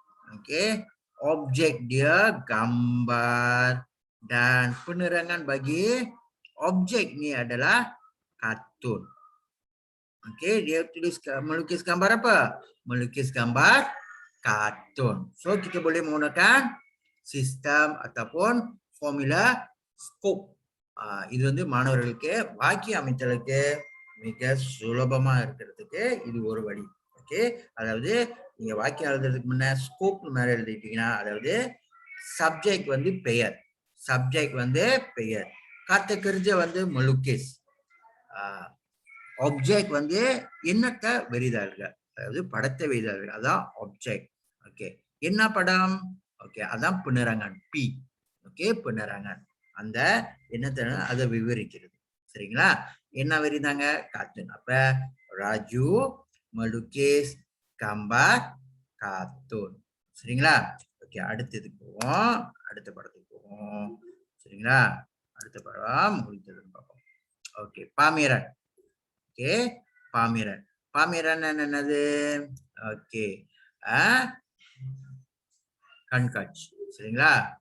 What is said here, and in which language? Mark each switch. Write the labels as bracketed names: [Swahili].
[Malay] Okey, objek dia gambar dan penerangan bagi objek ni adalah kartun. Okey, dia tulis melukis gambar apa? Melukis gambar kartun. So kita boleh menggunakan sistem ataupun formula ஸ்கோப். [Tamil] இது வந்து மாணவர்களுக்கு வாக்கிய அமைத்தலுக்கு மிக சுலபமா இருக்கிறதுக்கு இது ஒரு வழி. ஓகே, அதாவது நீங்க வாக்கியம் எழுதுறதுக்கு முன்ன ஸ்கோப் மேல எழுதிட்டீங்கன்னா, அதாவது சப்ஜெக்ட் வந்து பெயர், சப்ஜெக்ட் வந்து பெயர், kata kerja வந்து melukis, ஆப்ஜெக்ட் வந்து எண்ணத்தை வெறிதாள்கள், அதாவது படத்தை வெறிதாள்கள், அதான் ஆப்ஜெக்ட். ஓகே, என்ன படம்? ஓகே, அதான் penerangan, P. ஓகே, penerangan, அந்த என்னத்தை அதை விவரிக்கிறது. சரிங்களா? என்ன வெறிதாங்க? கார்ட்டூன். அப்ப ராஜு [Malay] melukis gambar kartun. [Tamil] சரிங்களா? ஓகே, அடுத்ததுக்கு போவோம், அடுத்த படத்துக்கு போவோம். சரிங்களா? அடுத்த படம் முடித்ததுன்னு பார்ப்போம். Okay, pameran. Okay, pameran. pameran என்னது? ஓகே, கண்காட்சி. சரிங்களா?